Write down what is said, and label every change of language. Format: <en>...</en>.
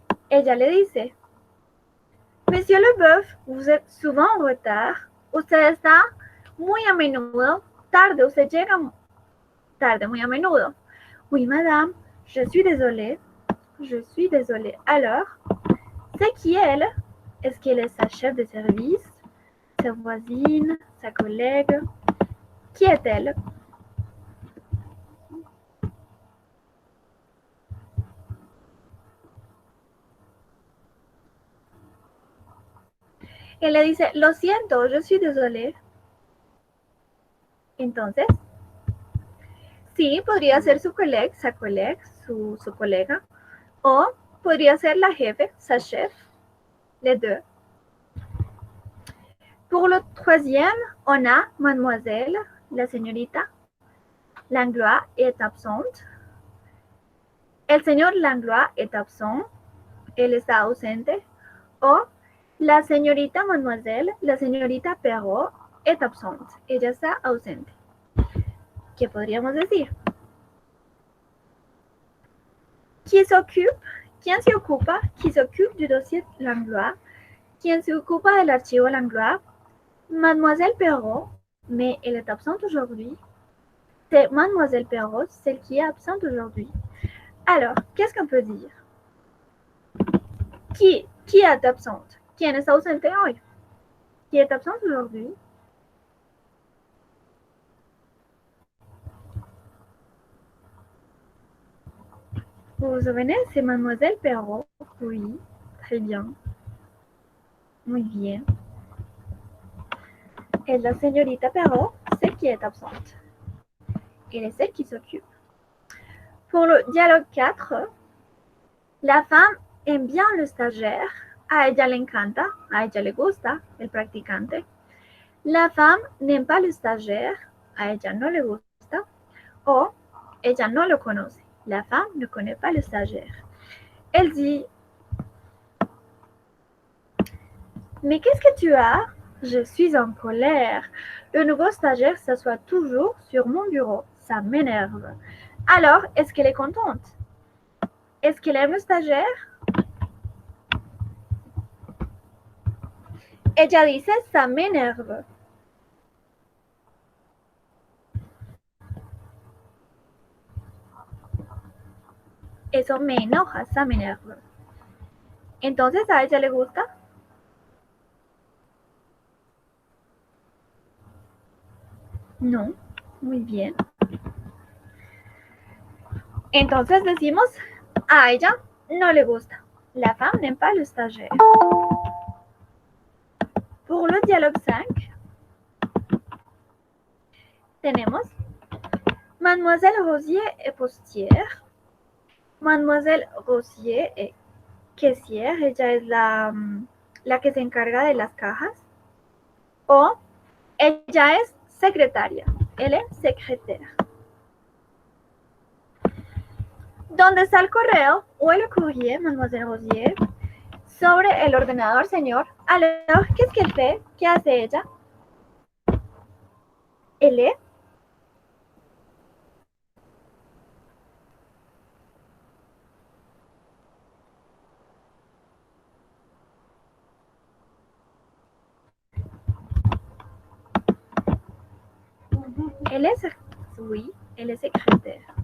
<es>Ella le dice,</es> <fr>Monsieur Leboeuf, vous êtes souvent en retard.</fr> <es>Usted está muy a menudo tarde. Usted llega tarde muy a menudo.</es> <fr>Oui, madame, je suis désolée. Je suis désolée. Alors, c'est qui elle? Est-ce qu'elle est sa chef de service, sa voisine, sa collègue? Qui est-elle?</fr> <es>Él le dice, lo siento,</es> <fr>je suis désolée.</fr> <es>Entonces, sí, podría ser su colega, su colega, o podría ser la jefe,</es> <fr>sa chef, les deux. Pour le troisième, on a mademoiselle, la señorita Langlois est absente.</fr> <es>El señor Langlois</es> <fr>est absent,</fr> <es>él está ausente, o la señorita mademoiselle, la señorita Perrault</es> <fr>est absente,</fr> <es>ella está ausente. ¿Qué podríamos decir? ¿Quién se ocupa?</es> <fr>Qui s'occupe du dossier Langlois?</fr> <es>¿Quién se ocupa del archivo Langlois?</es> <fr>Mademoiselle Perrault, mais elle est absente aujourd'hui. C'est Mademoiselle Perrault, celle qui est absente aujourd'hui. Alors, qu'est-ce qu'on peut dire? Qui est absente?</fr> <es>¿Quién está ausente hoy?</es> <fr>Qui est absente aujourd'hui? Vous vous souvenez, c'est Mademoiselle Perrault. Oui, très bien.</fr> <es>Muy bien.</es> <fr>Et la señorita Perrault, celle qui est absente. Elle est celle qui s'occupe. Pour le dialogue 4, la femme aime bien le stagiaire.</fr> <es>A ella le encanta, a ella le gusta el practicante.</es> <fr>La femme n'aime pas le stagiaire.</fr> <es>A ella no le gusta. O ella no lo conoce.</es> <fr>La femme ne connaît pas le stagiaire. Elle dit, mais qu'est-ce que tu as? Je suis en colère. Le nouveau stagiaire s'assoit toujours sur mon bureau. Ça m'énerve. Alors, est-ce qu'elle est contente? Est-ce qu'elle aime le stagiaire?</fr> <es>Ella dice,</es> <fr>ça m'énerve.</fr> <es>Eso me enoja,</es> <fr>ça m'énerve.</fr> <es>Entonces, ¿a ella le gusta? No. Muy bien. Entonces decimos, a ella no le gusta.</es> <fr>La femme n'aime pas le stagiaire. Pour le dialogue 5, tenemos Mademoiselle Rosier est postière. Mademoiselle Rosier est caissière.</fr> <es>Ella es la que se encarga de las cajas. O ella es secretaria.</es> <fr>Elle est secrétaire.</fr> <es>¿Dónde está el correo o el courrier, Mademoiselle Rosier? Sobre el ordenador, señor.</es> <fr>Alors, qu'est-ce qu'elle fait?</fr> <es>¿Qué hace ella?</es> <fr>Elle est oui, elle est secrétaire.</fr>